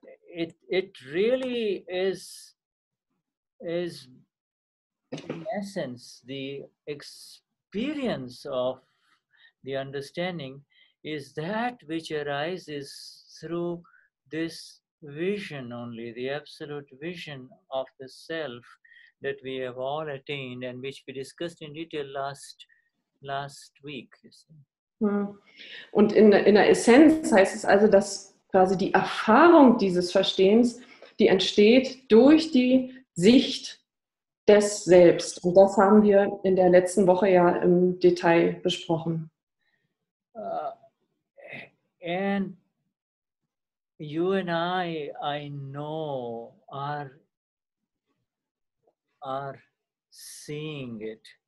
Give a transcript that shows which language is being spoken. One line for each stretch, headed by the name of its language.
English: It really is in essence the experience of the understanding is that which arises through this vision only, the absolute vision of the self that we have all attained and which we discussed in detail last week.
German: Und in der Essenz heißt es also, dass quasi die Erfahrung dieses Verstehens, die entsteht durch die Sicht des Selbst. Und das haben wir in der letzten Woche ja im Detail besprochen.
English: And you and I know, are seeing it.